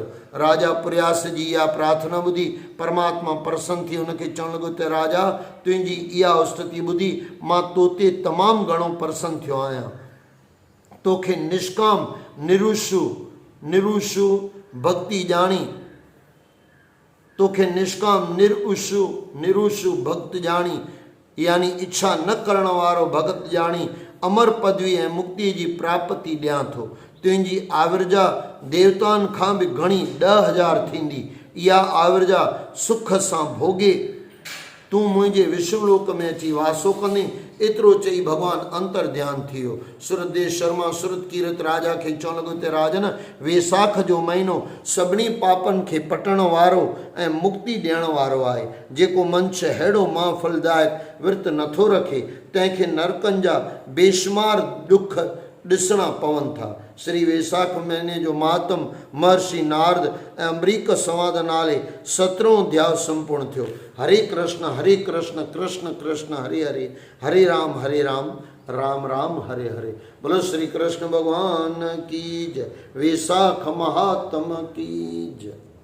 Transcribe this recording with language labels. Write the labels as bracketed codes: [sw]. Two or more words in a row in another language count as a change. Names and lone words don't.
[sd] राजा प्रयास जी इहा प्रार्थना ॿुधी परमात्मा प्रसन्न थी हुनखे चवणु लॻो त राजा, तुंहिंजी इहा स्तुति ॿुधी मां तो ते तमामु घणो प्रसन्न थियो आहियां। तोखे निष्काम निरुषु भक्ति जानी, तोखे निष्काम निरुषु भक्त जानी, यानी इच्छा न करण वारो भगत जानी, अमर पदवी ऐं मुक्ति जी प्राप्ति ॾियां थो। तुंहिंजी आविर्जा देवताउनि खां बि घणी 10,000 थींदी। इहा आविर्जा सुख सां भोगे तूं मुंहिंजे विष्णुलोक में अची वासो कंदे। एतिरो चई भॻवानु अंतर ध्यानु थी वियो। सूरतदेव शर्मा सूरत कीरत राजा खे चवण लॻो त राजन, वेसाख जो महीनो सभिनी पापनि खे पटण वारो ऐं मुक्ति ॾियण वारो आहे। जेको मंश अहिड़ो महाफलदायक विर्त नथो रखे तंहिंखे नरकनि जा बेशुमार दुख ॾिसणा पवनि था। श्री वेसाख महीने जो मातम महर्षि नारद ऐं अम्बरीक संवाद नाले 17हों अध्याय संपूर्ण थियो। हरे कृष्ण कृष्ण कृष्ण हरे हरे, हरे राम राम राम हरे हरे। [hi] बोलो श्री कृष्ण भगवान की जय। वेसाख महात्म की जय।